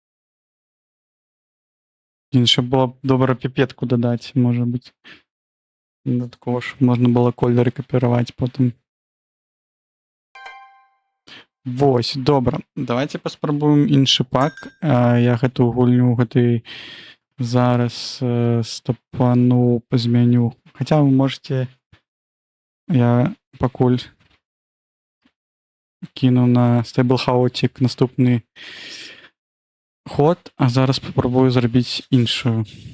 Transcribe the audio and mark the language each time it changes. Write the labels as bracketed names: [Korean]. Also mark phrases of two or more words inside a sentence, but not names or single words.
[Belarusian] Блін, яшчэ было б добра піпетку дадаць, можа быць. [Ukrainian] Додатково, щоб можна було колери копірувати потім. [Belarusian] Вось, добра. Давайте паспрабуем іншы пак. Я гэту гульню гэтай зараз стапану пазмяню. Хаця вы можете, я пакуль кіну на Stable наступны ход, а зараз папрабую зрабіць іншую.